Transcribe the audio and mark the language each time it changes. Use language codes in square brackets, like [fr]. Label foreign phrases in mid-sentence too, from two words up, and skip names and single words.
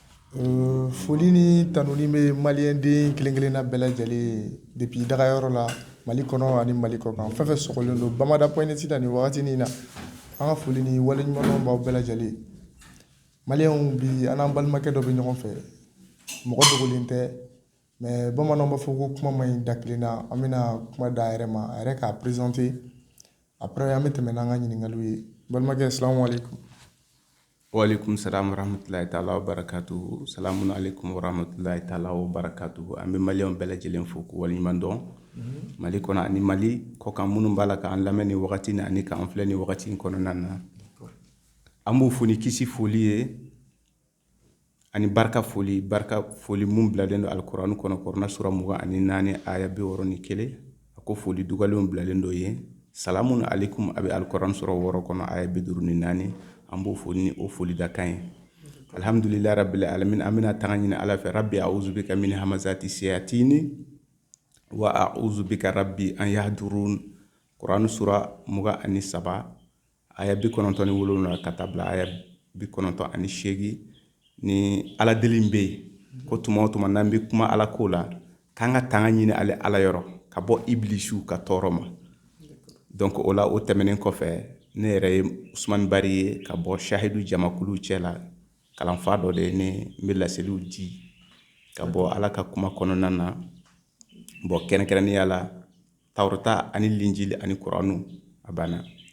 [bm] Foli ni tanuni bɛ maliyɛnden kelen-kelenna bɛɛ lajɛlen depuis dagayɔrɔ la Mali kɔnɔ ani Mali kɔkan fɛn fɛn sɔgɔlen don Bamada point net la nin wagatinin na an ka foli ni waleɲumandɔn b'aw bɛɛ lajɛlen maliyɛnw bi an n'an balimakɛ dɔ bɛ ɲɔgɔn fɛ mɔgɔ dogolen tɛ mais bamananw b'a fɔ ko kuma man ɲi da kelen na an bɛna kuma d'a yɛrɛ ma a yɛrɛ k'a présenter après an bɛ tɛmɛ n'an ka ɲininkaliw ye balimakɛ [ar] سلام عليكم. وعليكم السلام ورحمة الله تعالى وبركاته. سلام عليكم ورحمة الله تعالى وبركاته. [bm] An bɛ maliyɛnw bɛɛ lajɛlen fo k'u waleɲuman dɔn Mali kɔnɔ ani Mali kɔkan minnu b'a la k'an lamɛn ni wagati ni ani k'an filɛ ni wagati in kɔnɔna na an b'u fo ni kisi foli ye ani barika foli mun bilalen don alkurani kɔnɔ Kuranɛ sura 24 aya 61 a ko foli dugalenw bilalen do ye [ar] سلام عليكم [bm] a bɛ alkurani sura 6 kɔnɔ aya 54 an b'o foli ni o foli da kan ye alhamdulillahi [ar] رب العالمين [bm] an bɛna taga ɲini ala fɛ [ar] رب أعوذ بك من همزات الشياطين وأعوذ بك رب أن يحضرون [bm] Kuranɛ sura 23 aya 97 ka taa bila aya 98 ni ala deli bɛ yen ko tuma o tuma n'an bɛ kuma ala ko la k'an ka tanga ɲini ale ala yɔrɔ ka bɔ ibilisiw ka tɔɔrɔ ma donc o la o tɛmɛnen kɔfɛ ne yɛrɛ ye Usmani Bari ye ka bɔ Shahidu Jamakulu cɛ la kalanfa dɔ de ye ne n bɛ laseliw di ka bɔ ala ka kuma kɔnɔna na bon kɛrɛnkɛrɛnnenya la Tawurata ani Linjili ani Kuranu a banna.